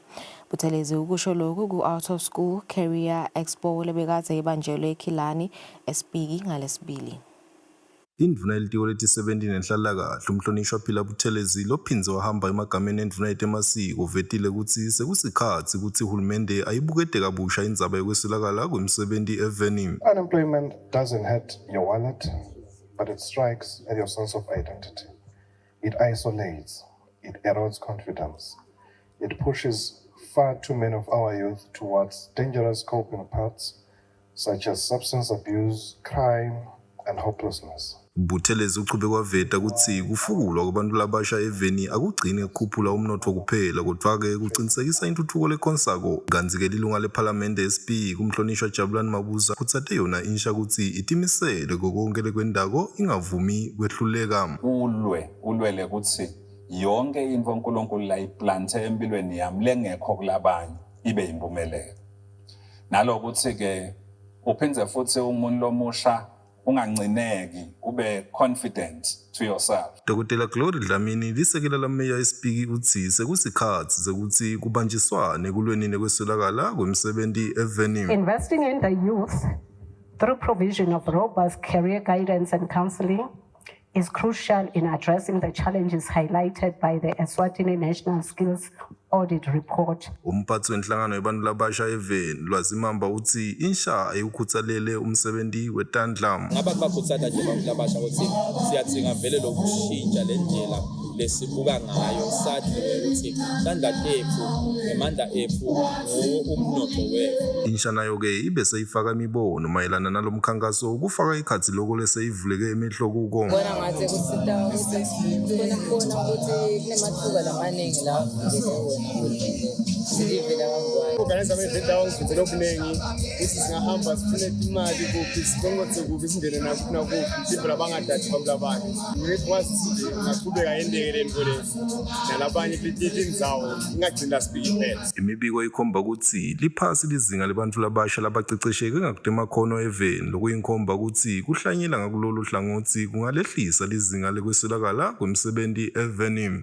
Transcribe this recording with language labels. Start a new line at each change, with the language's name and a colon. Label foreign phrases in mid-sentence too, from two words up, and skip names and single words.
Swati: Buthelezi ukusho lokhu ku-Out of School Career Expo lebekadze ibanjelwe eKhilani eSpiki ngalesibili. Indvuna yelitiko letisebenti nenhlalakahle umhlonishwa Phila Buthelezi lophindze wahamba emagameni endvuna yetemasiko uvetile kutsi sekusikhatsi ukuthi uhulumende ayibukete kabusha indzaba yokweswelakala kwemisebenzi eveni.
English: Unemployment doesn't hurt your wallet, but it strikes at your sense of identity. It isolates, it erodes confidence. It pushes far too many of our youth towards dangerous coping paths such as substance abuse, crime, and hopelessness.
Swati: Buthelezi uchube kwaveta kutsi kufukulwa kwabantu labasha eveni akugcini kukhuphula umnotfo kuphela kodwa-ke kucinisekisa intuthuko lekonsako kantsi-ke lilunga lephalamende SP kumhlonishwa Jabulani Mabuza kutsate yona insha kutsi itimisele kokonke lekwendako ingavumi kwehluleka. Ulwele kutsi yonke into uNkulunkulu layiplante empilweni yami lengekho kulabanye ibe yimpumelelo. Nalo kutsi-ke uphindze futhi umuntu lomusha ungancineki ube
English: confident to yourself.
Swati: Dr. Glory Dlamini lisekela lameya eSpiki utsi sekusikhatsi sekuthi kubanjiswane kulweni nekweswelakala kwemisebenzi eveni.
English: Investing in the youth through provision of robust career guidance and counseling is crucial in addressing the challenges highlighted by the Eswatini National Skills Audit Report.
Swati: Umphathi wenhlangano yabantu labasha eveni Lwazimamba uthi insha ayikukhuthalele umsebenzi wetandla. Ngabantu bakhuthata nje abantu labasha ukuthi siyadzinga vele lokushintsha lendlela lesibuka ngayo sathi ukuthi tandla tethu nemandla ethu umnotho wethu. Insha nayo ke ibe seyifaka imibono mayelana nalomkhankaso ukufaka ikhathi lokho leseyivuleke emehlo kuko. Bona ngathi kusita ukuthi kubona ukuthi kunemathuba lamaningi la organize ama-event awangifundela okuningi ukuthi singahamba sifune imali kuphi siqongothe kuphi singene nakuphi people abangadathi abantu abanye ngikwazi ukuthi ngaqhubeka yendekele nto le nalabanye indzawo ingagcina sibiki phela. Imibiko ikhomba ukuthi liphasi lizinga lebantu labasha labacecesheke ngakutemakhono eveni lokuyinkhomba ukuthi kuhlanyela ngakulolu hlangothi kungalehlisa lizinga lekweswelakala kwemisebenzi eveni.